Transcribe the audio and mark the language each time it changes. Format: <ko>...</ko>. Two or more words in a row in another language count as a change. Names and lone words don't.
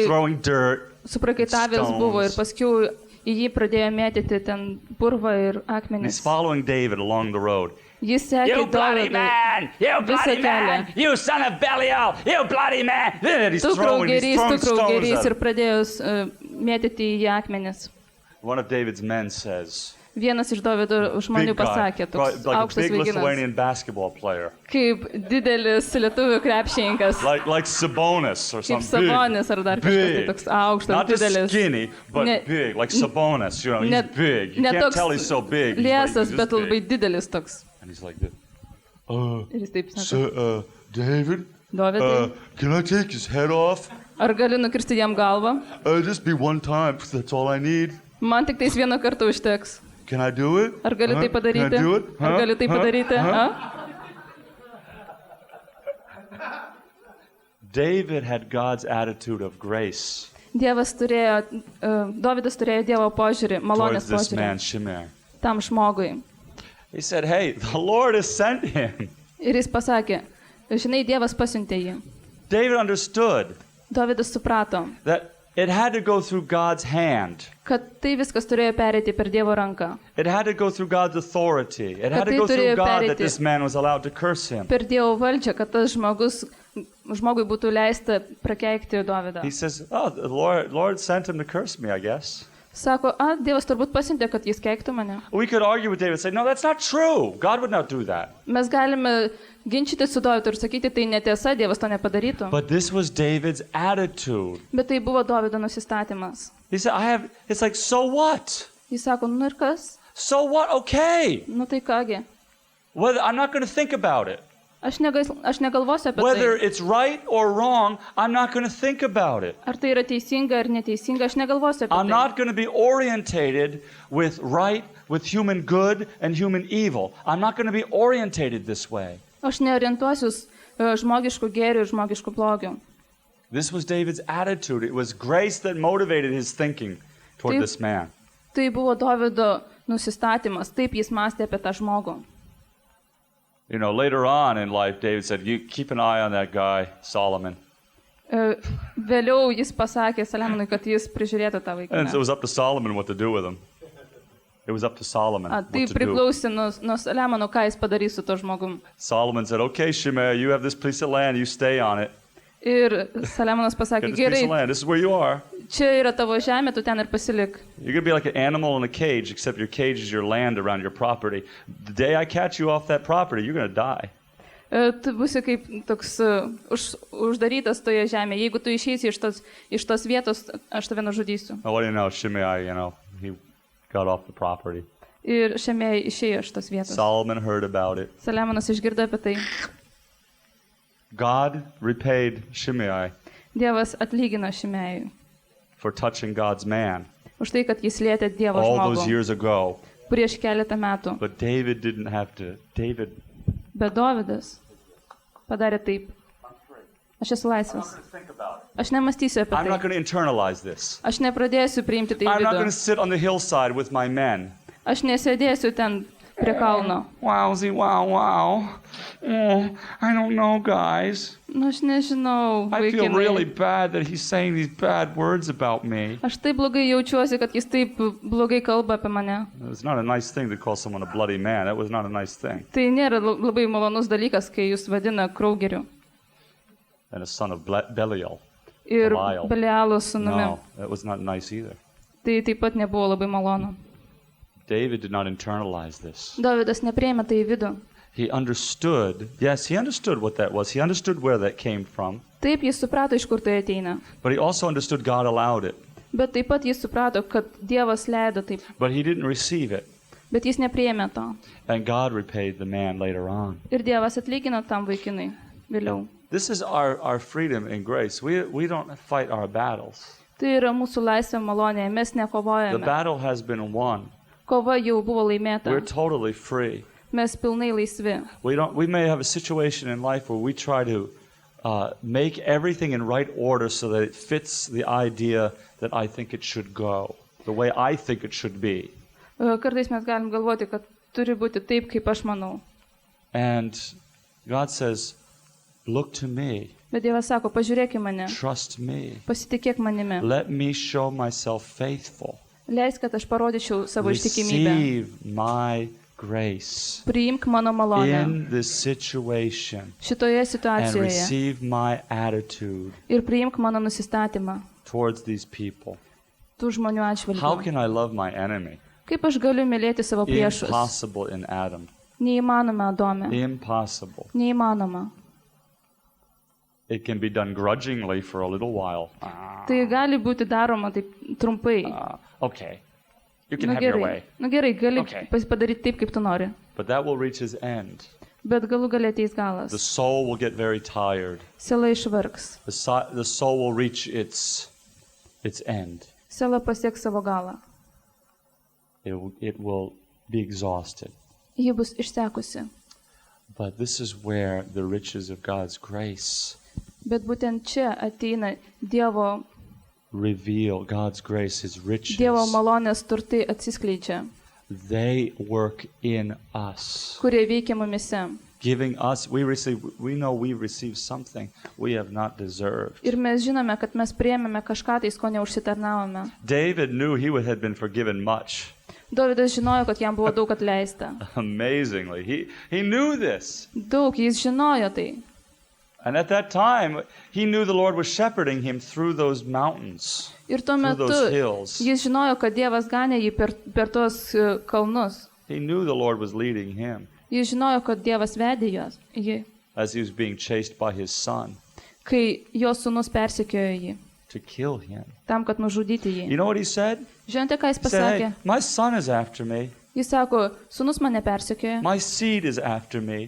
<en>Throwing dirt.</en> <lt>suprakaitavęs</lt> <en>stones.</en> <lt>buvo ir paskui į jį pradėjo mėtyti ten purvą ir</lt> <en>And</en> <lt>akmenis.</lt> <en>he's following David along the road.</en> <lt>Jis sekė</lt> <en>You bloody</en> <lt>Dovydą.</lt> <en>man! You</en> <lt>Visą</lt> <en>bloody man!</en> <lt>kelią.</lt> <en>You son of Belial! You bloody man! And he's</en> <lt>Tu</lt> <en>throwing</en> <lt>kraugerys</lt> <en>stones</en> <lt>ir</lt> <en>at him.</en> <lt>pradėjo mėtyti į jį akmenis.</lt> <en>One of David's men says,</en> <lt>Vienas iš Dovydo žmonių</lt> <en>big guy,</en> <lt>pasakė, toks</lt> <en>like a</en> <lt>aukštas</lt> <en>big</en> <lt>vaikinas,</lt> <en>Lithuanian basketball player,</en> <lt>kaip didelis lietuvių krepšininkas,</lt> <en>like Sabonis or</en> <lt>kaip</lt> <en>something.</en> <lt>Sabonis ar dar kažkas tai toks aukštas,</lt> <en>Not just</en> <lt>didelis.</lt> <en>skinny, but</en> <lt>Ne-</lt> <en>big, like Sabonis. He's</en> <lt>Ne-</lt> <en>big. You</en> <lt>ne</lt> <en>can't</en> <lt>toks</lt> <en>tell he's so big. He's</en> <lt>Liesas,</lt> <en>just</en> <lt>bet labai</lt> <en>big.</en> <lt>didelis toks.</lt> <en>And he's like this.</en> <lt>Ir jis taip sako,</lt> <en>David,</en> <lt>Dovydai,</lt> <en>can I take his head off?</en> <lt>ar gali nukirsti jam galvą?</lt> <en>Just be one time. That's all I need.</en> <lt>Man tik tais vieną kartą užteks.</lt> <en>Can I do it?</en> <lt>Ar gali tai</lt> <en>Can I</en> <lt>padaryti?</lt> <en>do it?</en> <lt>Ar gali tai padaryti? A?</lt> <en>David had God's attitude of grace</en> <lt>Dovydas turėjo Dievo požiūrį, malonės</lt> <en>towards this man,</en> <lt>požiūrį</lt> <en>Shimei.</en> <lt>tam žmogui.</lt> <en>He said, hey, the Lord has sent him.</en> <lt>Ir jis pasakė, žinai, Dievas pasiuntė jį.</lt> <en>David understood</en> <lt>Dovydas suprato,</lt> <en>that it had to go through God's hand.</en> <lt>kad tai viskas turėjo pereiti per Dievo ranką.</lt> <en>It had to go through God's authority. It had to</en> <lt>tai</lt> <en>go through</en> <lt>turėjo</lt> <en>God that</en> <lt>pereiti</lt> <en>this man was allowed to curse him.</en> <lt>Per Dievo valdžią, kad tas žmogui būtų leista prakeikti Dovydą.</lt> <en>He says, oh, the Lord sent him to curse me, I guess.</en> <lt>Sako, Dievas turbūt pasiuntė, kad jis keiktų mane.</lt> <en>We could argue with David and say, no, that's not true. God would not do that.</en> <lt>Mes galime ginčyti su Dovydu ir sakyti, tai netiesa, Dievas to nepadarytų.</lt> <en>But this was David's attitude.</en> <lt>Bet tai buvo Dovydo nusistatymas.</lt> <en>He said, it's like, so what?</en> <lt>Jis sako, nu ir kas?</lt> <en>So what? Okay.</en> <lt>Nu tai kągi.</lt> <en>I'm not going to think about it.</en> <lt>Aš negalvosiu apie</lt> <en>Whether</en> <lt>tai.</lt> <en>it's right or wrong, I'm not going to think about it.</en> <lt>Ar tai yra teisinga ar neteisinga, aš negalvosiu</lt> <en>I'm</en> <lt>apie tai.</lt> <en>not going to be orientated with right, with human good and human evil. I'm not going to be orientated this way.</en> <lt>Aš neorientuosius žmogiškų gėrių ir žmogiškų blogių.</lt> <en>This was David's attitude. It was grace that motivated his thinking toward</en> <lt>Taip.</lt> <en>this man.</en> <lt>Tai buvo Dovydo nusistatymas, taip jis mąstė apie tą žmogų.</lt> <en>You know, later on in life, David said, you keep an eye on that guy, Solomon.</en> <lt>Vėliau jis pasakė Saliamonui, kad jis prižiūrėtų tą</lt> <en>And it</en> <lt>vaikiną.</lt> <en>was up to Solomon what to do with him. It was up to Solomon</en> <lt>Tai</lt> <en>what to do.</en> <lt>priklausė nuo Saliamono, ką jis padarys su to žmogum.</lt> <en>Solomon said, okay, Shimei, you have this piece of land, you stay on it.</en> <lt>Ir Saliamonas</lt> <en>You</en> <lt>pasakė,</lt> <en>have this piece</en> <lt>gerai,</lt> <en>of land, this is where you are.</en> <lt>čia yra tavo žemė, tu ten ir pasilik.</lt> <en>You're going to be like an animal in a cage, except your cage is your land around your property. The day I catch you off that property, you're going to die.</en> <lt>Tu būsi kaip toks uždarytas toje žemėje. Jeigu tu išeisi iš tos vietos, aš tave nužudysiu.</lt> <en>Oh, what do you know? Shimei, he got off the property.</en> <lt>Ir Šimei išėjo iš tos vietos.</lt> <en>Solomon heard about it.</en> <lt>Saliamonas išgirdo apie tai.</lt> <en>God repaid Shimei</en> <lt>Dievas atlygino Šimejui</lt> <en>for touching God's man</en> <lt>už tai, kad jis lietė Dievo</lt> <en>all those</en> <lt>žmogų</lt> <en>years ago.</en> <lt>prieš keletą metų.</lt> <en>But David didn't have to. David</en> <lt>Bet Dovydas padarė taip. Aš esu laisvas.</lt> <en>Think about it.</en> <lt>Aš nemastysiu apie</lt> <en>I'm not</en> <lt>tai.</lt> <en>going to internalize this.</en> <lt>Aš nepradėsiu priimti tai</lt> <en>I'm not</en> <lt>vidų.</lt> <en>going to sit on the hillside with my men.</en> <lt>Aš nesėdėsiu ten prie kalno.</lt> <en>Wowsy, wow. Oh, I don't know, guys.</en> <lt>Nu, aš nežinau,</lt> <en>I feel really</en> <lt>vaikinai.</lt> <en>bad that he's saying these bad words about me.</en> <lt>Aš taip blogai jaučiuosi, kad jis taip blogai kalba apie mane.</lt> <en>It's not a nice thing to call someone a bloody man. That was not a nice thing.</en> <lt>Tai nėra labai malonus dalykas, kai jūs vadina kraugeriu.</lt> <en>And a son of Belial.</en> <lt>Ir Belial. Belialo sūnumi.</lt> <en>No, that was not nice either.</en> <lt>Tai taip pat nebuvo labai malonu.</lt> <en>David did not internalize this.</en> <lt>Dovydas neprėmė tai į vidų.</lt> <en>He understood, yes, he understood what that was. He understood where that came from.</en> <lt>Taip jis suprato, iš kur tai ateina.</lt> <en>But he also understood God allowed it.</en> <lt>Bet taip pat jis suprato, kad Dievas leido taip.</lt> <en>But he didn't receive it.</en> <lt>Bet jis neprėmė to.</lt> <en>And God repaid the man later on.</en> <lt>Ir Dievas atlygino tam vaikinui vėliau.</lt> <en>This is our freedom in grace. We don't fight our battles.</en> <lt>Tai yra mūsų laisvė malonėje, mes</lt> <en>The</en> <lt>nekovojame.</lt> <en>battle has been won.</en> <lt>Kova jau buvo laimėta.</lt> <en>We're totally free.</en> <lt>Mes pilnai laisvi.</lt> <en>We may have a situation in life where we try to make everything in right order so that it fits the idea that I think it should go, the way I think it should be.</en> <lt>Kartais mes galim galvoti, kad turi būti taip, kaip aš manau.</lt> <en>And God says, look to me,</en> <lt>Bet Dievas sako, pažiūrėk į mane,</lt> <en>trust me,</en> <lt>pasitikėk manimi.</lt> <en>let me show myself faithful,</en> <lt>Leisk, kad aš parodyčiau savo ištikimybę.</lt> <en>receive my grace</en> <lt>Priimk mano malonę</lt> <en>in this situation</en> <lt>šitoje</lt> <en>and</en> <lt>situacijoje</lt> <en>receive my attitude</en> <lt>ir priimk mano nusistatymą</lt> <en>towards these people.</en> <lt>tų žmonių</lt> <en>How</en> <lt>atžvilgiu.</lt> <en>can I love my enemy?</en> <lt>Kaip aš galiu mylėti savo priešus?</lt> <en>Impossible in Adam.</en> <lt>Neįmanoma, Adome.</lt> <en>Impossible.</en> <lt>Neįmanoma.</lt> <en>It can be done grudgingly for a little while.</en> <lt>Tai gali būti daroma taip trumpai.</lt> <en>Okay, you can have your way.</en> <lt>Gerai, gali</lt> <en>Okay.</en> <lt>padaryti taip, kaip tu nori.</lt> <en>But that will reach its end.</en> <lt>Bet galų galia ateis</lt> <en>The</en> <lt>galas.</lt> <en>soul will get very tired.</en> <lt>Siela išvargs.</lt> <en>The soul will reach its end.</en> <lt>Siela pasieks savo galą.</lt> <en>It will be exhausted.</en> <lt>Ji bus išsekusi.</lt> <en>But this is where the riches of God's grace</en> <lt>Bet būtent čia ateina Dievo</lt> <en>God's grace, His riches.</en> <lt>malonės turtai atsiskleidžia,</lt> <en>They work in us.</en> <lt>kurie veikia mumise.</lt> <en>Giving us, we know we receive something we have not deserved.</en> <lt>Ir mes žinome, kad mes priėmėme kažką tais, ko neužsitarnavome.</lt> <en>David knew he had been forgiven much.</en> <lt>Dovydas žinojo, kad jam buvo daug atleista.</lt> <en>Amazingly. He knew this.</en> <lt>Daug, jis žinojo tai.</lt> <en>And at that time, he knew the Lord was shepherding him through those mountains,</en> <lt>Ir tuo</lt> <en>through</en> <lt>metu</lt> <en>those hills.</en> <lt>jis žinojo, kad Dievas ganė jį per tuos kalnus.</lt> <en>He knew the Lord was leading him</en> <lt>Jis žinojo, kad Dievas vedė jį,</lt> <en>as he was being chased by his son</en> <lt>kai jo sūnus persekiojo jį,</lt> <en>to kill him.</en> <lt>tam, kad nužudyti jį.</lt> <en>You know what he said?</en> <lt>Žinote, ką jis</lt> <en>He said,</en> <lt>pasakė?</lt> <en>hey, my son is after me.</en> <lt>Jis sako, sūnus mane persekioja,</lt> <en>My seed is after me.</en>